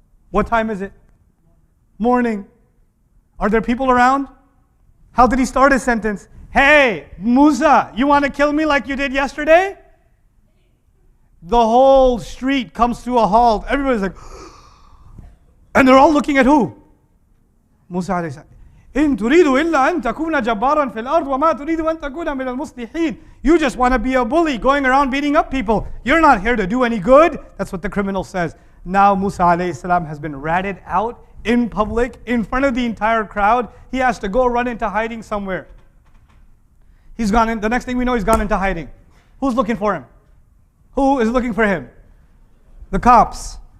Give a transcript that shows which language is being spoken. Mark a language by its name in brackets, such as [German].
[English] What time is it? Morning. Are there people around? How did he start his sentence? Hey, Musa, you want to kill me like you did yesterday? The whole street comes to a halt. Everybody's like, and they're all looking at who? Musa alayhi salam. [Arabic] إن تريد إلا أن تكون جبارا في الأرض وما تريد أن تكون من المصلحين. [English] You just want to be a bully going around beating up people. You're not here to do any good. That's what the criminal says. Now Musa alayhi salam has been ratted out in public, in front of the entire crowd. He has to go run into hiding somewhere. He's gone in, the next thing we know, he's gone into hiding. Who's looking for him? Who is looking for him? The cops.